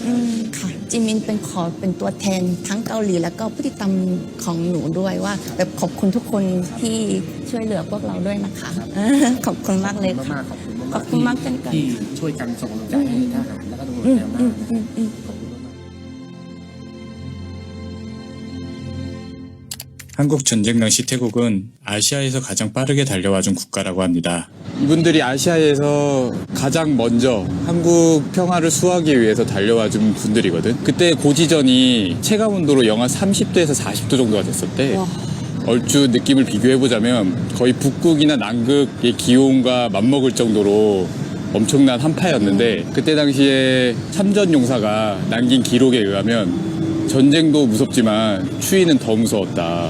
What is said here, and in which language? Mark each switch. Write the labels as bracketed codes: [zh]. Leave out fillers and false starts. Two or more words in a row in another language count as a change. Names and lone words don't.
[th] ค่ะจิมินเป็นตัวแทนทั้งเกาหลีแล้วก็ผู้ติดตามของหนูด้วยว่าแบบขอบคุณทุกคนที่ช่วยเหลือพวกเราด้วยนะคะ ขอบคุณมากเลยค่ะ มากๆขอบคุณมากๆ ขอบคุณมากเช่นกัน ที่ช่วยกันส่งกำลังใจให้ทหารแล้วก็ตำรวจแนวหน้านะครับขอบคุณมากๆ [ko] 한국 전쟁 당시 태국은 아시아에서 가장 빠르게 달려와준 국가라고 합니다. 이분들이 아시아에서 가장 먼저 한국 평화를 수호하기 위해서 달려와준 분들이거든. 그때 고지전이 체감 온도로 영하 30도에서 40도 정도가 됐었대. 얼추 느낌을 비교해보자면 거의 북극이나 남극의 기온과 맞먹을 정도로 엄청난 한파였는데 그때 당시에 참전용사가 남긴 기록에 의하면 전쟁도 무섭지만 추위는 더 무서웠다.